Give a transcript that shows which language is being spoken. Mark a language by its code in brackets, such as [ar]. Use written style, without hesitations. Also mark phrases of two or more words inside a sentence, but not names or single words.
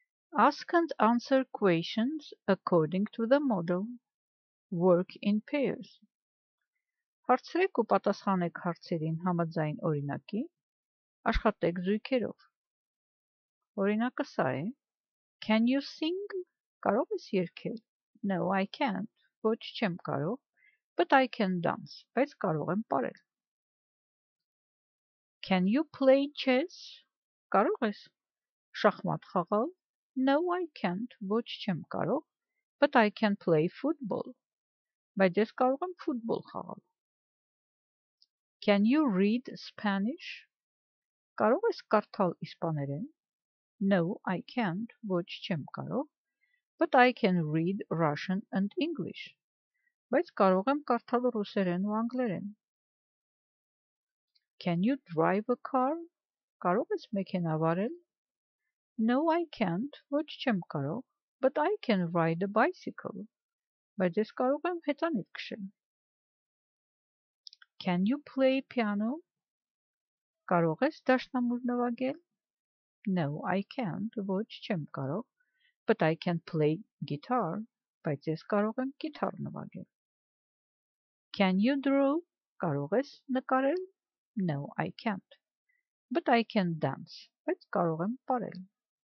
[en] Ask and answer questions according to the model. Work in pairs. [hy] Հարցրեք ու պատասխանեք հարցերին համաձայն օրինակի, աշխատեք զույգերով։ Օրինակը սա է. [en] Can you sing? [hy] Կարող ես երգել? [en] No, I can't. [hy] Ոչ, չեմ կարող, [en] but I can dance. [hy] Բայց կարող եմ պարել։ [en] Can you play chess? [hy] Կարող ես շախմատ խաղալ? [en] No, I can't. [hy] Ոչ, չեմ կարող, [en] but I can play football. [hy] Բայց ես կարող եմ ֆուտբոլ խաղալ։ [en] Can you read Spanish? [hy] Կարող ես կարդալ իսպաներեն? [en] No, I can't. [hy] Ոչ, չեմ կարող, [en] but I can read Russian and English. [hy] Բայց կարող եմ կարդալ ռուսերեն ու անգլերեն։ [en] Can you drive a car? [hy] Կարող ես մեքենա վարել? [en] No, I can't. [hy] Ոչ, չեմ կարող, [en] but I can ride a bicycle. [hy] Բայց ես կարող եմ հեծանիվ քշել։ [en] Can you play piano? [hy] Կարող ես դաշնամուր նվագել? [en] No, I can't. [hy] Ոչ, չեմ կարող, [en] but I can play guitar. [hy] Բայց ես կարող եմ գիտար նվագել։ [en] Can you draw? [hy] Կարող ես նկարել? [en] No, I can't. But I can dance. [hy] Բայց կարող եմ պարել։